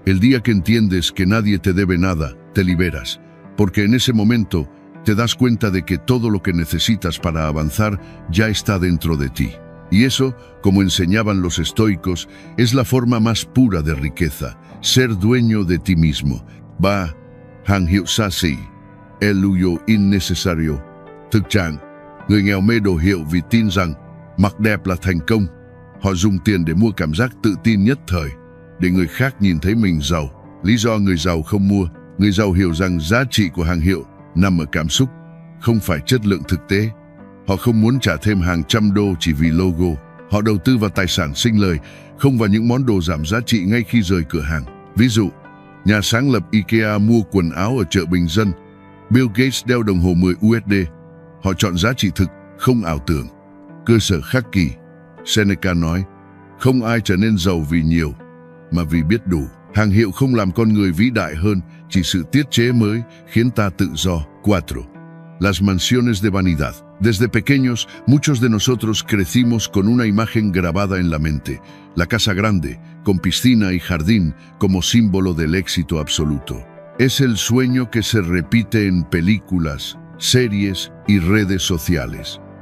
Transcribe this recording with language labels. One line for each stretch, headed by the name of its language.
Spanish: El día que entiendes que nadie te debe nada, te liberas, porque en ese momento te das cuenta de que todo lo que necesitas para avanzar ya está dentro de ti. Y eso, como enseñaban los estoicos, es la forma más pura de riqueza, ser dueño de ti mismo.
Vietnamese: Ba, hàng hiệu xa xỉ,
Spanish: eluyo innecesario.
Vietnamese: Thực trạng, người nghèo mê đồ hiệu vì tin rằng mặc đẹp là thành công. Họ dùng tiền để mua cảm giác tự tin nhất thời, để người khác nhìn thấy mình giàu. Lý do người giàu không mua, người giàu hiểu rằng giá trị của hàng hiệu nằm ở cảm xúc, không phải chất lượng thực tế. Họ không muốn trả thêm hàng trăm đô chỉ vì logo. Họ đầu tư vào tài sản sinh lời, không vào những món đồ giảm giá trị ngay khi rời cửa hàng. Ví dụ, nhà sáng lập IKEA mua quần áo ở chợ bình dân. Bill Gates đeo đồng hồ 10 USD. Họ chọn giá trị thực, không ảo tưởng. Cơ sở khắc kỷ. Seneca nói, không ai trở nên giàu vì nhiều, mà vì biết đủ. Hàng hiệu không làm con người vĩ đại hơn, chỉ sự tiết chế mới khiến ta tự do. 4.
Spanish: Las mansiones de vanidad. Desde pequeños, muchos de nosotros crecimos con una imagen grabada en la mente, la casa grande, con piscina y jardín, como símbolo del éxito absoluto. Es el sueño que se repite en películas, series y redes sociales.